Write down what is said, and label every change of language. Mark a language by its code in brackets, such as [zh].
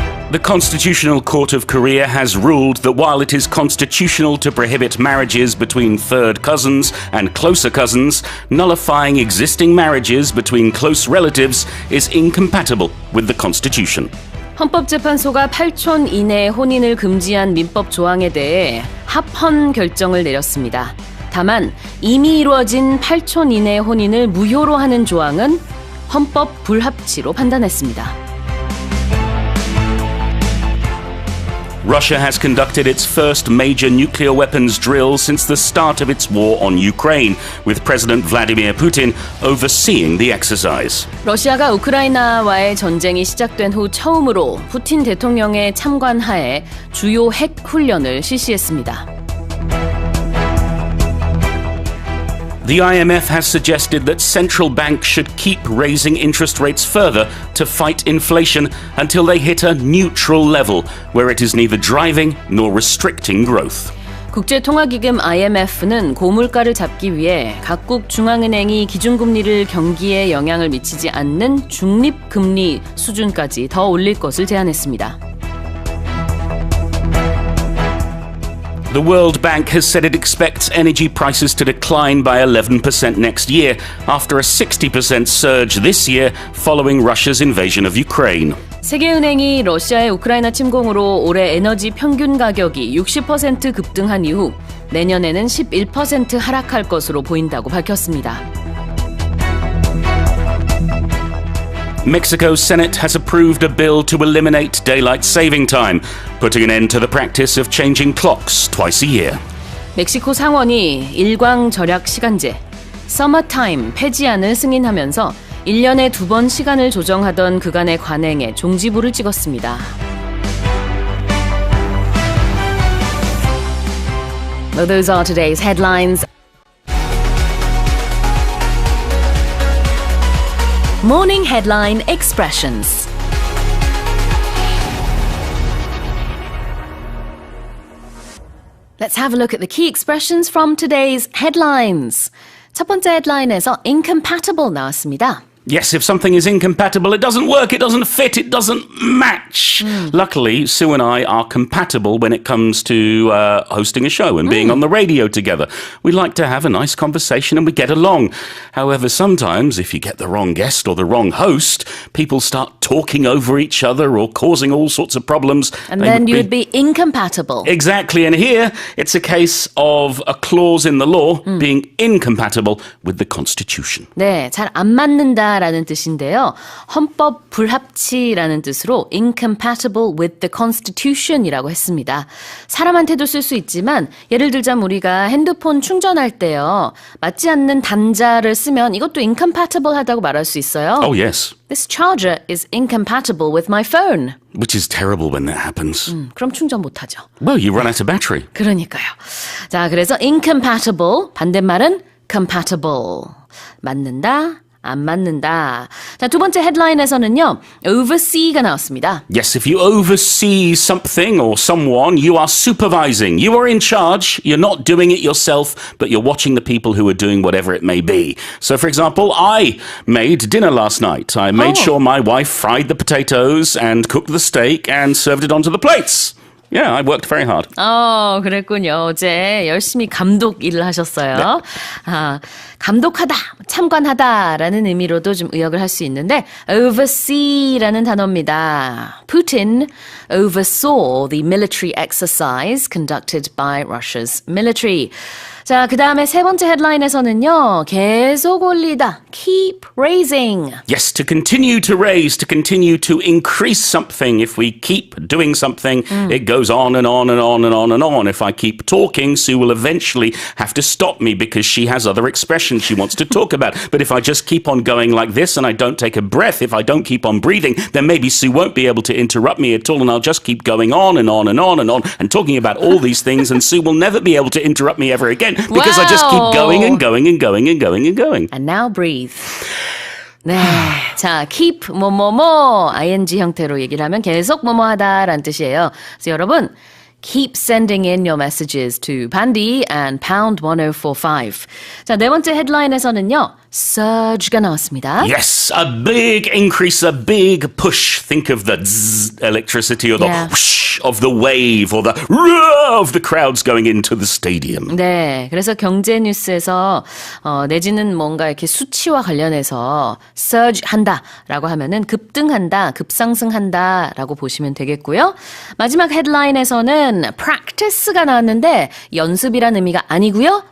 [en] The Constitutional Court of Korea has ruled that while it is constitutional to prohibit marriages between third cousins and closer cousins, nullifying existing marriages between close relatives is incompatible with the Constitution. [ko] 헌법재판소가 8촌 이내 혼인을 금지한 민법 조항에 대해 합헌 결정을 내렸습니다. 다만 이미 이루어진 8촌 이내 혼인을 무효로 하는 조항은 헌법불합치로 판단했습니다. [en] Russia has conducted its first major nuclear weapons drill since the start of its war on Ukraine, with President Vladimir Putin overseeing the exercise. [ko] 러시아가 우크라이나와의 전쟁이 시작된 후 처음으로 푸틴 대통령의 참관하에 주요 핵 훈련을 실시했습니다. [en] The IMF has suggested that central banks should keep raising interest rates further to fight inflation until they hit a neutral level, where it is neither driving nor restricting growth. [ko] 국제통화기금 IMF는 고물가를 잡기 위해 각국 중앙은행이 기준금리를 경기에 영향을 미치지 않는 중립금리 수준까지 더 올릴 것을 제안했습니다. [en] The World Bank has said it expects energy prices to decline by 11% next year after a 60% surge this year following Russia's invasion of Ukraine. [ko] 세계은행이 러시아의 우크라이나 침공으로 올해 에너지 평균 가격이 60% 급등한 이후 내년에는 11% 하락할 것으로 보인다고 밝혔습니다. [en] Mexico's Senate has approved a bill to eliminate daylight saving time, putting an end to the practice of changing clocks twice a year. [ko] 멕시코 상원이 일광 절약 시간제, 서머타임 폐지안을 승인하면서 1년에 2번 시간을 조정하던 그간의 관행에 종지부를 찍었습니다. [en] Well, those are today's headlines. Morning Headline Expressions. Let's have a look at the key expressions from today's headlines. [ko] 첫 번째 헤드라인에서 incompatible 나왔습니다. [en] Yes, if something is incompatible, it doesn't work, it doesn't fit, it doesn't match. Luckily, Sue and I are compatible when it comes to hosting a show and being on the radio together. We like to have a nice conversation and we get along. However, sometimes if you get the wrong guest or the wrong host, people start talking over each other or causing all sorts of problems. And then you would be incompatible. Exactly, and here it's a case of a clause in the law being incompatible with the Constitution. [ko] 네, 잘 안 맞는다 라는 뜻인데요. 헌법 불합치라는 뜻으로 [en] incompatible with the Constitution [ko] 이라고 했습니다. 사람한테도 쓸 수 있지만 예를 들자면 우리가 핸드폰 충전할 때요. 맞지 않는 단자를 쓰면 이것도 incompatible 하다고 말할 수 있어요. [en] Oh, yes. This charger is incompatible with my phone. Which is terrible when that happens. [ko] 그럼 충전 못하죠. [en] Well, you run out of battery. [ko] 그러니까요. 자, 그래서 incompatible, 반대말은 compatible. 맞는다. 안 맞는다. 자, 두 번째 헤드라인에서는요. oversee가 나왔습니다. [en] Yes, if you oversee something or someone, you are supervising. You are in charge. You're not doing it yourself, but you're watching the people who are doing whatever it may be. So, for example, I made dinner last night. I made sure my wife fried the potatoes and cooked the steak and served it onto the plates. Yeah, I worked very hard. [ko] 그랬군요. 어제 열심히 감독 일을 하셨어요. 네. 감독하다, 참관하다라는 의미로도 좀 의역을 할 수 있는데 oversee라는 단어입니다. [en] Putin oversaw the military exercise conducted by Russia's military. [ko] 자, 그 다음에 세 번째 헤드라인에서는요. 계속 올리다. [en] Keep raising. Yes, to continue to raise, to continue to increase something. If we keep doing something, it goes on and on and on and on and on. If I keep talking, Sue will eventually have to stop me because she has other expressions she wants to talk about. But if I just keep on going like this and I don't take a breath, if I don't keep on breathing, then maybe Sue won't be able to interrupt me at all and I'll just keep going on and on and on and on and talking about all these things and Sue will never be able to interrupt me ever again because I just keep going and going and going and going and going. And now breathe. [ko] 네. 자, keep 뭐뭐뭐 ing 형태로 얘기를 하면 계속 뭐뭐 하다라는 뜻이에요. 그래서 여러분 [en] keep sending in your messages to Pandy and pound 1045. [ko] 자, 네 번째 헤드라인에서는요. surge가 나왔습니다. [en] Yes, a big increase, a big push. Think of the zzz electricity or the whoosh of the wave or the roar of the crowds going into the stadium. [ko] 네, 그래서 경제 뉴스에서 내지는 뭔가 이렇게 수치와 관련해서 surge 한다라고 하면은 급등한다, 급상승한다라고 보시면 되겠고요. 마지막 헤드라인에서는 practice가 나왔는데 연습이란 의미가 아니고요.